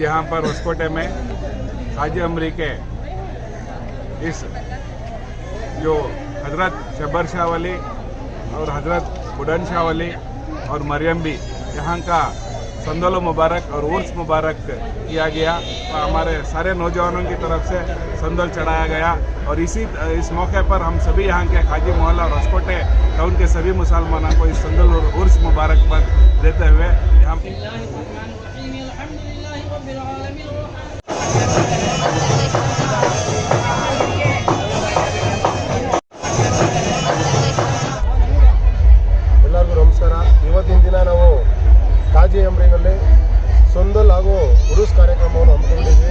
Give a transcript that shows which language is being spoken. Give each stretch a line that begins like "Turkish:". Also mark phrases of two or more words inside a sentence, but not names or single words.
Hindi: पर होसकोटे में हाजी अमरी के इस जो हज़रत शब्बर शाह वली और हज़रत बुढ़न शाह वली और मरियम भी यहाँ का संदल मुबारक और उर्स मुबारक किया गया। तो हमारे सारे नौजवानों की तरफ से संदल चढ़ाया गया और इस मौके पर हम सभी यहाँ के खाजी मोहल्ला और होसकोटे टाउन के सभी मुसलमानों को इस संदल और उर्स मुबारकबाद देते हुए यहाँ
Kannada: ಎಲ್ಲರಿಗೂ ನಮಸ್ಕಾರ। ಇವತ್ತಿನ ದಿನ ನಾವು ಕಾಜಿ ಅಮ್ರಿನಲ್ಲಿ ಸಂದಲ್ ಹಾಗೂ ಉರುಸ್ ಕಾರ್ಯಕ್ರಮವನ್ನು ಹಮ್ಮಿಕೊಂಡಿದ್ವಿ।